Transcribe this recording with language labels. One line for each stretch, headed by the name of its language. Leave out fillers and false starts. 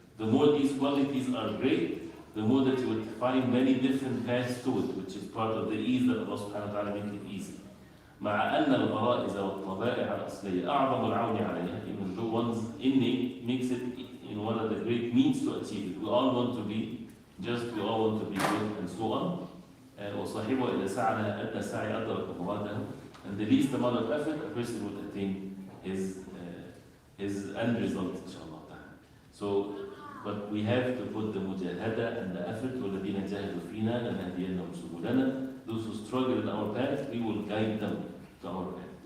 English: The more these qualities are great, the more that you would find many different paths to it, which is part of the ease that Allah subhanahu wa ta'ala makes it easy.
Arabic: مع أن الغرائز والطبائع الأصلية أعظم العون عليها,
English: even though one's innate makes it one of the great means to achieve it. We all want to be just, we all want to be good, and so on.
Arabic: وصاحبه إذا سعى أدنى سعي أدرك مراده.
English: And the least amount of effort, a person would attain his end result, inshallah. So, but we have to put the mujahada and the effort.
Arabic: وَالَّذِينَ جَاهَدُوا فِينَا لَنَهْدِيَنَّهُمْ سُبُلَنَا.
English: Those who struggle in our path, we will guide them to our path.